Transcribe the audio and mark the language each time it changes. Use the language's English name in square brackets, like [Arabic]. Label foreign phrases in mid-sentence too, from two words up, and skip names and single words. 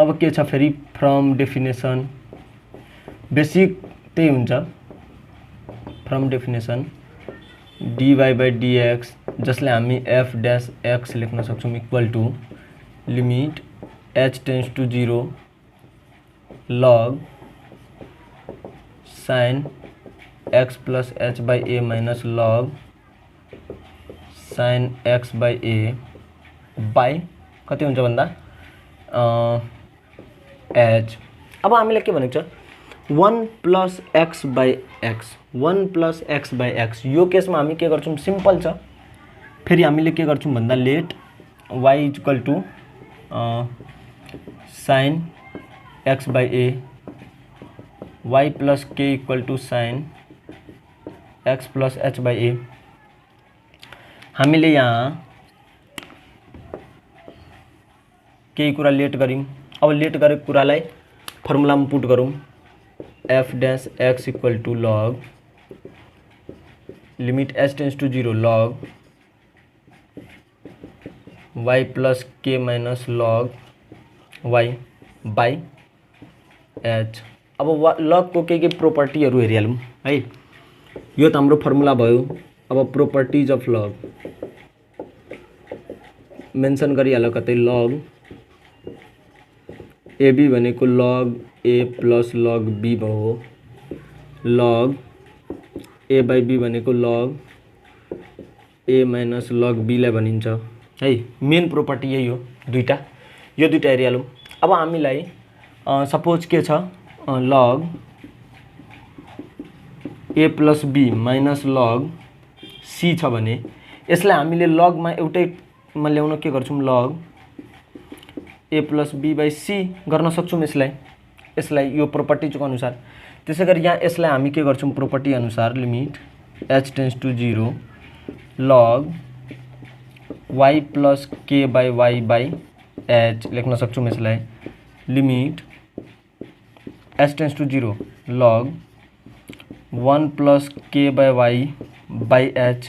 [Nepali] अब के छ फेरि [English] from definition, बेसिक [Nepali] त्यही हुन्छ, [English] from definition dy by dx, [Nepali] जसले हामी [English] f dash x [Nepali] लेख्न सक्छौँ [English] equal to limit h tends to 0 log sine x plus h by a minus log sine x by a by [Nepali] कति हुन्छ भन्दा [English] h। [Nepali] अब हामीले के भनेको छ [English] 1 plus x by x, 1 plus x by x. [Nepali] यो केसमा हामी के गर्छौँ, सिम्पल छ। फेरि हामीले के गर्छौँ भन्दा [English] let y equal to sine x by a, y plus k equal to sine x plus h by a. [Nepali] हामीले यहाँ केही कुरा लेट गऱ्यौँ। अब लेट गरेको कुरालाई फर्मुलामा पुट गरौँ [English] f dash x equal to log limit h tends to 0 log y plus k minus log y by h. [Nepali] अब लगको के प्रोपर्टीहरू हेरिहालौँ है। यो त हाम्रो फर्मुला भयो। [English] अब properties of log mention [Nepali] गरिहाल कतै [English] log ab भनेको log a plus log b भयो। log a by b भनेको log a minus log bलाई [Nepali] भनिन्छ है। [English] main property [Nepali] यही हो दुईटा। यो दुईटा हेरिहालौँ। अब हामीलाई सपोज के छ [English] log a plus b minus log c [Nepali] छ भने यसलाई हामीले लगमा एउटैमा ल्याउन के गर्छौँ [English] log a plus b by c [Nepali] गर्न सक्छौँ यसलाई यो प्रोपर्टीको अनुसार। त्यसै गरी यहाँ यसलाई हामी के गर्छौँ प्रोपर्टी अनुसार [English] limit h tends to 0 log y plus k by y by h [Nepali] लेख्न सक्छौँ यसलाई [English] limit h tends to 0 log 1 plus k by y by h.